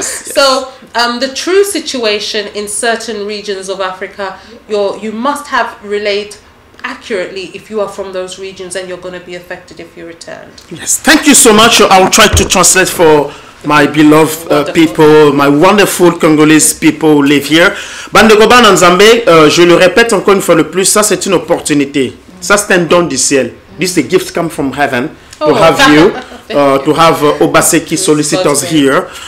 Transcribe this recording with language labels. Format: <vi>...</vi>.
<en>So the true situation in certain regions of Africa, you must have relayed accurately if you are from those regions, and you're going to be affected if you returned. Thank you so much. I will try to translate for my beloved people, my wonderful Congolese people who live here.</en> <ln>Bandegoban Nzambe,</ln> <fr>je le répète encore une fois de plus, ça c'est une opportunité. Ça c'est un don du ciel.</fr> <en>This is a gift come from heaven to have you, to have Obaseki solicitors here.</en>